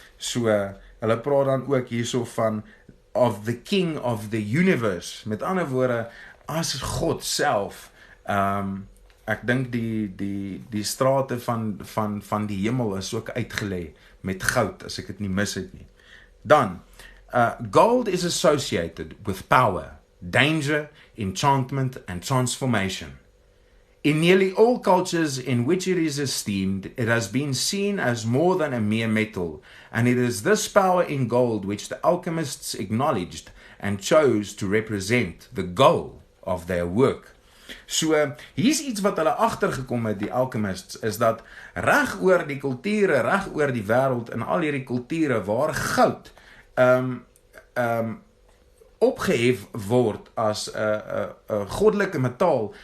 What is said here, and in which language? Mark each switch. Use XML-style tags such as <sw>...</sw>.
<af>So hulle praat dan ook hierso van</af> <en>of the king of the universe,</en> <af>met ander woorde as God self. Ek dink die strate van die hemel is ook uitgelê met goud, as ek dit nie mis het nie.</af> <en>Dan gold is associated with power, danger, enchantment and transformation. In nearly all cultures in which it is esteemed, it has been seen as more than a mere metal, and it is this power in gold which the alchemists acknowledged and chose to represent the goal of their work.</en> <af>So, hier's iets wat hulle agtergekom het, die alchemists, is dat reg oor die kulture, reg oor die wêreld, in al hierdie kulture waar goud opgehef word as 'n goddelike metaal.</af>